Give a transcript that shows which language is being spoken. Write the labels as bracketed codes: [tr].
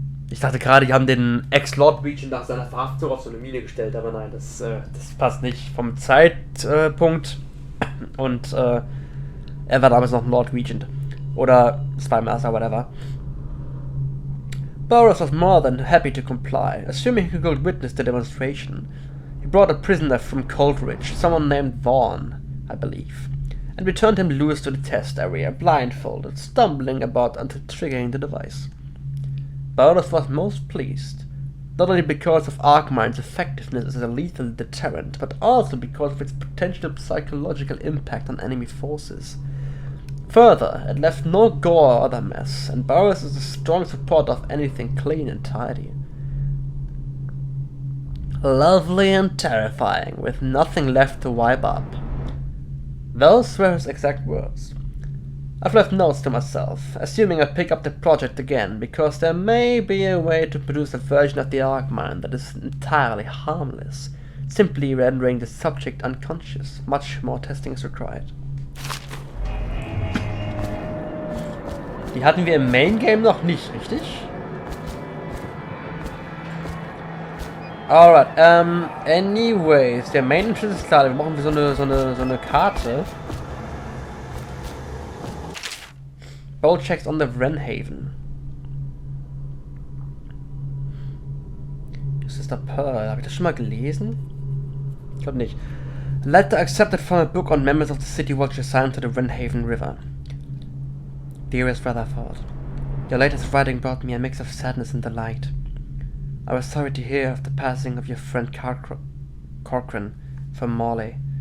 [de] Ich dachte gerade, die haben den Ex-Lord Regent nach seiner Verhaftung auf so eine Mine gestellt, aber nein, das passt nicht vom Zeitpunkt. Und er war damals noch ein Lord Regent. Oder Spy Master, whatever. [en] Boris was more than happy to comply, assuming he could witness the demonstration. He brought a prisoner from Coldridge, someone named Vaughn, I believe, and returned him loose to the test area, blindfolded, stumbling about until triggering the device. Boris was most pleased, not only because of Arcmine's effectiveness as a lethal deterrent, but also because of its potential psychological impact on enemy forces. Further, it left no gore or other mess, and Boris is a strong supporter of anything clean and tidy. Lovely and terrifying, with nothing left to wipe up. Those were his exact words. I've left notes to myself, assuming I pick up the project again, because there may be a way to produce a version of the Arcmine that is entirely harmless, simply rendering the subject unconscious. Much more testing is required. [de] Die hatten wir im Main Game noch nicht, richtig? Alright, anyways, der Main Entrance ist klar, wir brauchen so eine Karte. [en] Boat checks on the Wrenhaven. [de] Das ist der Pearl. Habe ich das schon mal gelesen? Ich glaube nicht. [en] Letter accepted from a book on members of the City Watch assigned to the Wrenhaven River. Dearest Rutherford, your latest writing brought me a mix of sadness and delight. I was sorry to hear of the passing of your friend Corcoran from Morley.